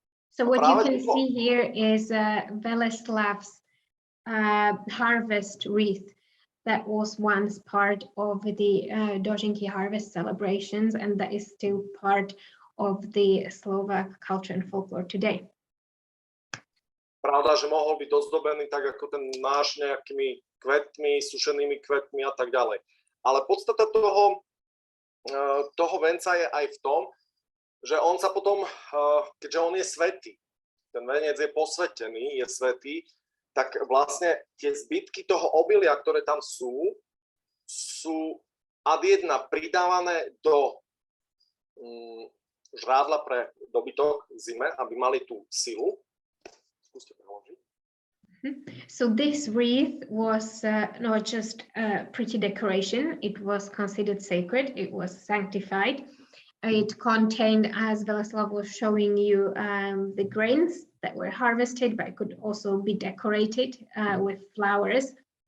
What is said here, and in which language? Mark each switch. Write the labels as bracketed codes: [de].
[en] So what you can see here is Weleslav's harvest wreath that was once part of the Dožinky harvest celebrations, and that is still part of the Slovak culture and folklore today. [sk] Pravda, že mohol byť ozdobený tak ako ten náš nejakými kvetmi, sušenými kvetmi a tak ďalej. Ale podstata toho venca je aj v tom, že on sa potom, keďže on je svätý, ten venec je posvätený, je svätý, tak vlastne tie zbytky toho obilia, ktoré tam sú ad jedna pridávané do žrádla pre dobytok zime, aby mali tú silu. Skúste preložiť. [en] So this wreath was not just a pretty decoration, it was considered sacred, it was sanctified. It contained, as Weleslaw was showing you, the grains that were harvested, but it could also be decorated with flowers.